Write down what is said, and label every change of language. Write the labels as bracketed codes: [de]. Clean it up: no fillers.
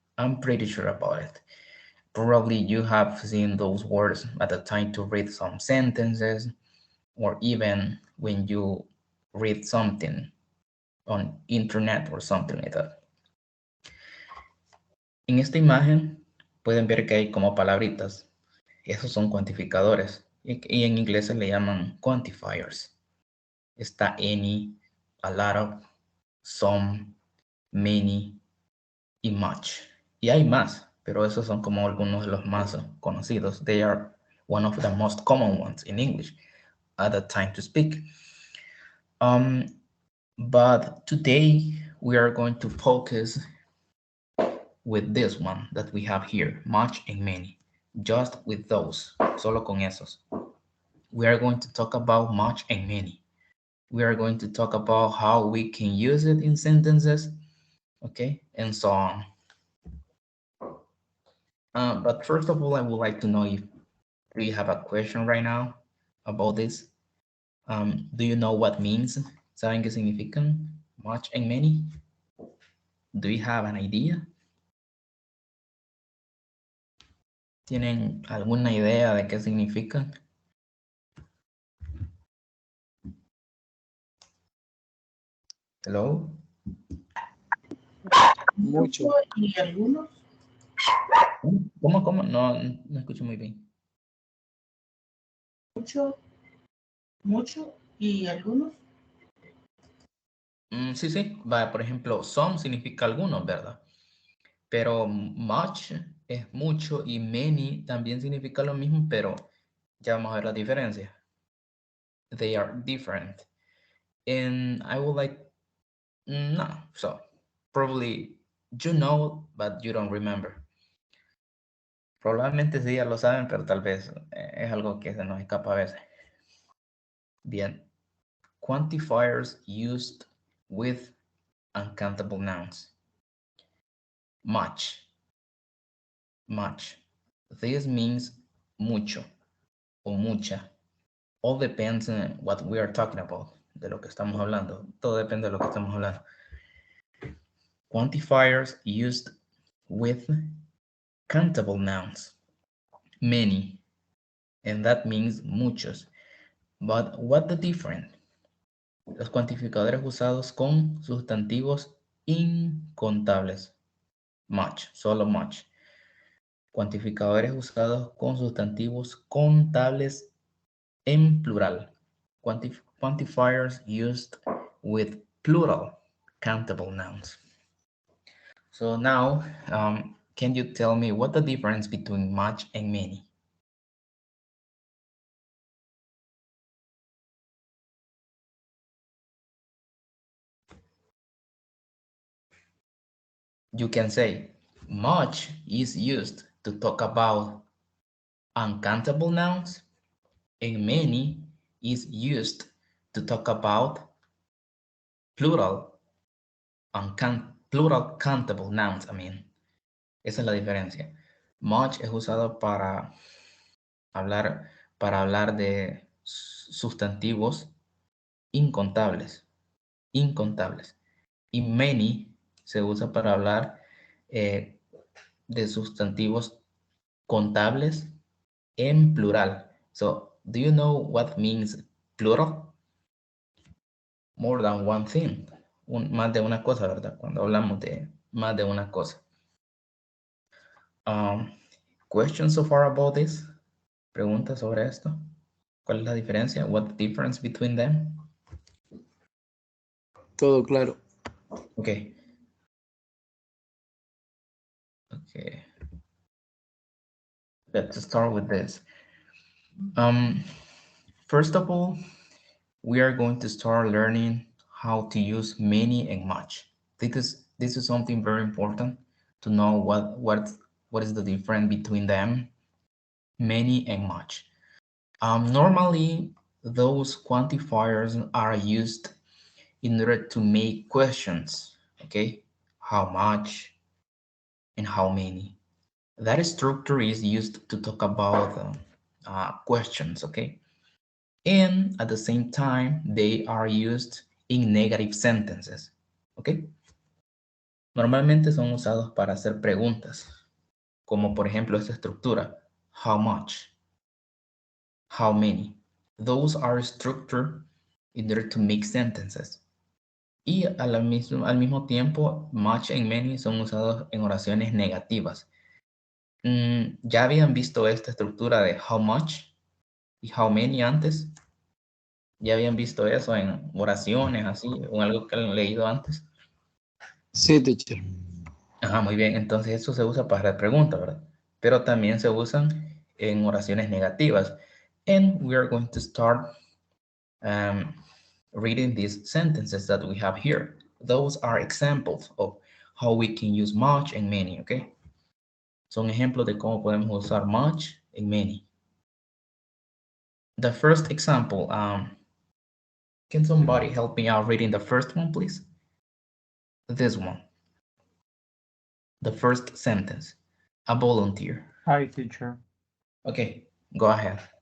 [en] I'm pretty sure about it. Probably you have seen those words at the time to read some sentences or even when you read something on internet or something like that. [es] En esta imagen pueden ver que hay como palabritas. Esos son cuantificadores y en inglés se le llaman quantifiers. Está any, a lot of, some, many y much. Y hay más, pero esos son como algunos de los más conocidos. [en] They are one of the most common ones in English at the time to speak. But today we are going to focus with this one that we have here, much and many. Just with those, [es] solo con esos. [en] We are going to talk about much and many. We are going to talk about how we can use it in sentences, okay, and so on. But first of all, I would like to know if do you have a question right now about this? Do you know what means? [es] ¿Saben qué significan [en] much and many? Do you have an idea? [es] ¿Tienen alguna idea de qué significan? [en] Hello? [es] Mucho y algunos. ¿Cómo? No, no escucho muy bien. Mucho y algunos. Sí, sí. Va, por ejemplo, some significa algunos, ¿verdad? Pero much es mucho y many también significa lo mismo, pero ya vamos a ver la diferencia. They are different. And I would like, no, so probably you know, but you don't remember. Probablemente sí ya lo saben, pero tal vez es algo que se nos escapa a veces. [en] Bien. Quantifiers used with uncountable nouns. Much. Much. This means [es] mucho o mucha. [en] All depends on what we are talking about, [es] de lo que estamos hablando. Todo depende de lo que estamos hablando. [en] Quantifiers used with countable nouns. Many. And that means muchos. But what the difference? [es] Los cuantificadores usados con sustantivos incontables. Much, solo much. Cuantificadores usados con sustantivos contables en plural. [en] Quantifiers used with plural countable nouns. So now, can you tell me what the difference between much and many? You can say much is used to talk about uncountable nouns, and many is used to talk about plural, plural countable nouns, I mean. [es] Esa es la diferencia. Much es usado para hablar de sustantivos incontables, incontables. Y many se usa para hablar de sustantivos contables en plural. [en] So, do you know what means plural? More than one thing. [es] Más de una cosa, ¿verdad? Cuando hablamos de más de una cosa. [en] Questions so far about this? [es] ¿Preguntas sobre esto? ¿Cuál es la diferencia? [en] What the difference between them? [es] Todo claro. [en] Okay. Okay. Let's start with this. First of all, we are going to start learning how to use many and much. This is something very important to know what What is the difference between them? Many and much. Normally, those quantifiers are used in order to make questions, okay? How much and how many. That structure is used to talk about questions, okay? And at the same time, they are used in negative sentences, okay? [es] Normalmente son usados para hacer preguntas, como por ejemplo esta estructura, how much, how many. [en] Those are structured in order to make sentences. [es] Y al mismo tiempo, much and many son usados en oraciones negativas. ¿Ya habían visto esta estructura de how much y how many antes? ¿Ya habían visto eso en oraciones así o algo que han leído antes? Sí, teacher. Ajá, muy bien. Entonces eso se usa para la pregunta, ¿verdad? Pero también se usan en oraciones negativas. [en] And we are going to start um, reading these sentences that we have here. Those are examples of how we can use much and many, okay? [es] Son ejemplos de cómo podemos usar much and many. [en] The first example, can somebody help me out reading the first one, please? This one. The first sentence. A volunteer. Hi, teacher. Okay, go ahead.